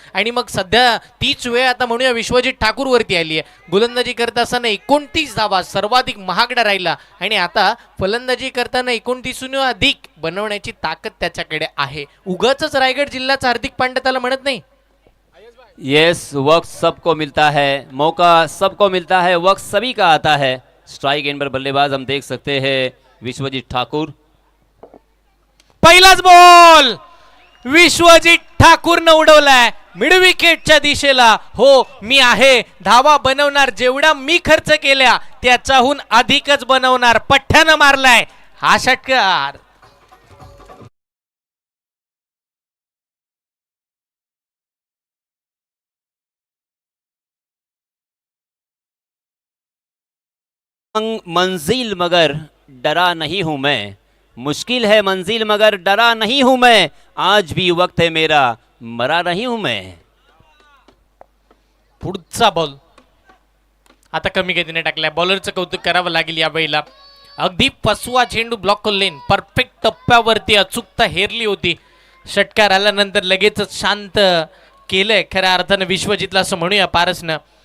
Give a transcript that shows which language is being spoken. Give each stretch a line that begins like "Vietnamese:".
Marathi: आणि मग सध्या तीच वेळ आता म्हणूया विश्वजित ठाकूरवरती आली आहे. गोलंदाजी करत असताना 29 धावा सर्वाधिक महागडा राहिला आणि आता फलंदाजी करताना 29हून अधिक बनवण्याची ताकद त्याच्याकडे आहे. उगाचच रायगड जिल्ह्याचा हार्दिक पांड्या त्याला म्हणत नाही.
Hindi: यस, वक्त सबको मिलता है, मौका सबको मिलता है, वक्त सभी का आता है. स्ट्राइक एंड पर बल्लेबाज हम देख सकते हैं विश्वजीत ठाकुर.
Marathi: पहिलाच बॉल विश्वजीत ठाकूरनं उडवलाय मिड विकेटच्या दिशेला. हो मी आहे, धावा बनवणार, जेवढा मी खर्च केल्या त्याच्याहून अधिकच बनवणार. पठ्ठ्यानं मारलाय हा षटकार.
Hindi: मंजिल मगर डरा नहीं हूं मैं, मुश्किल है मंजिल मगर डरा नहीं हूं मैं, आज भी वक्त है मेरा मरा नहीं हूं मैं.
Marathi: पुढचा बॉल आता कमी गतीने टाकलाय. बॉलरचं कौतुक करावं लागेल या वेळेला. अगदी फसवा चेंडू ब्लॉक लेन परफेक्ट टप्प्यावरती अचूकता हेरली होती. षटकार आल्यानंतर लगेचच शांत केलंय खऱ्या अर्थानं विश्वजितला असं म्हणूया पारसनं.